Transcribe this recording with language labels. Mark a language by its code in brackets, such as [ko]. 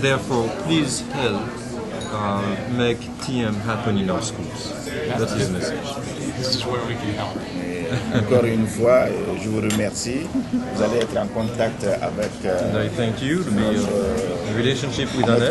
[en] Therefore, please help make TM happen in our schools. That's his message. This is where we can help. [fr] Encore une fois, je vous remercie. Vous allez être en contact avec [en] I thank you to be in relationship with Annette.